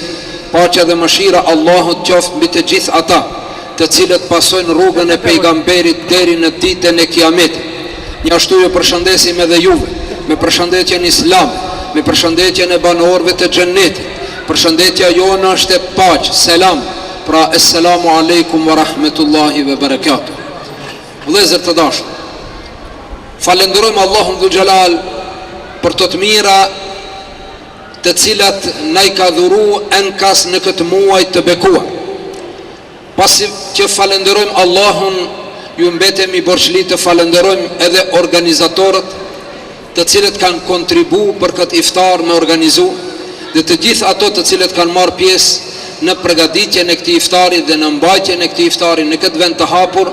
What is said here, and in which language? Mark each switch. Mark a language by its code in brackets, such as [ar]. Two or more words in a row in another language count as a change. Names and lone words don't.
[sq] Paqja dhe mëshira Allahut qoftë mbi të gjithë ata të cilët pasojnë rrugën e pejgamberit deri në ditën e Kiametit. Njashtu ju përshëndesim edhe juve me përshëndetjen islam, me përshëndetjen e banorëve të xhennetit. Përshëndetja jone është e paqë, selam, pra [ar] السلام عليكم ورحمة الله وبركاته. [sq] Vëllezër të dashur, falenderojmë Allahun [ar] ذو الجلال [sq] për të mira të cilat na i ka dhuru enkas në këtë muaj të bekuar. Pasi që falenderojmë Allahun, ju mbetemi borxhli të falenderojmë edhe organizatorët të cilët kanë kontribu për këtë iftar me organizu, dhe të gjithë ato të cilët kanë marrë pjesë në përgatitjen e këtij iftari dhe në mbajtjen e këtij iftari në këtë vend të hapur.